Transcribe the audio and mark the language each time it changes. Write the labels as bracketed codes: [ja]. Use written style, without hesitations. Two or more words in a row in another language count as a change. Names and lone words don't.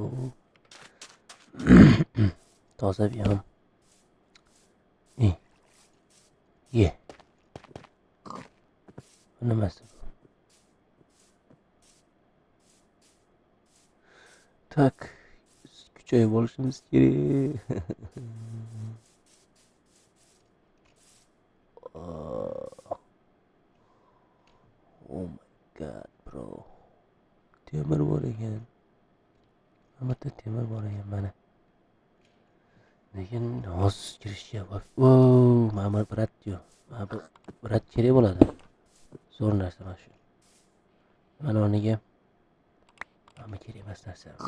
[uz] Toza biyom. Ye. Bu nimasi? Tak, kuchayib olishimiz kerak. [en] Oh my god, bro. [uz] Temir bor ekan. Mana temir bor ekan mana. Lekin hozir kirishyapti. Mana brat yo'q. Mana bu brat kerak bo'ladi. Zo'r narsa mana shu. Mana o'rniga mana kerak emas narsa.